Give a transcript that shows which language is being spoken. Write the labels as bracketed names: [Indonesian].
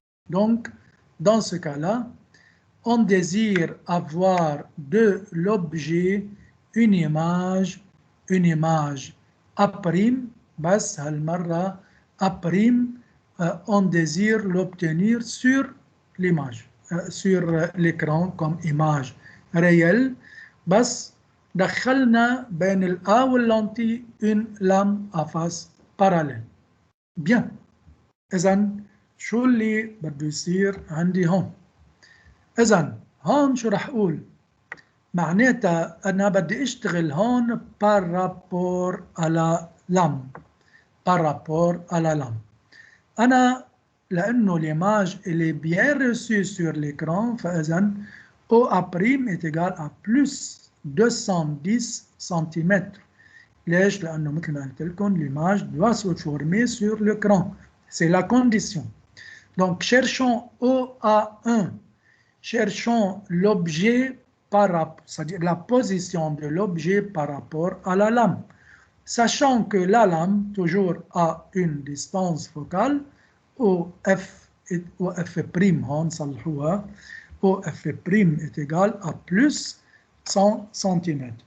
[French] Donc, dans ce cas-là, on désire avoir de l'objet une image A', [Arabic] بس هالمرة [French] A', on désire l'obtenir sur l'image, sur l'écran comme image réelle, [Arabic] بس دخلنا بين الA واللانتي [French] une lame à face parallèle. Bien. [Arabic] إذن شو اللي بده يصير عندي هون؟ إذن هون شو رح أقول؟ معناتها أنا بدي أشتغل هون [French] par rapport à la lame. Par rapport à la lame. [Arabic] أنا لأنه [French] l'image elle est bien reçue sur l'écran [Arabic] فإذن [French] OA' est égal à plus 210 cm. [Arabic] ليش؟ لأنه مثل ما قلت لكم [French] l'image doit se former sur l'écran. C'est la condition. Donc cherchons OA1. Cherchons l'objet par rapport, c'est-à-dire la position de l'objet par rapport à la lame. Sachant que la lame, toujours a une distance focale, OF est égal à plus 100 cm.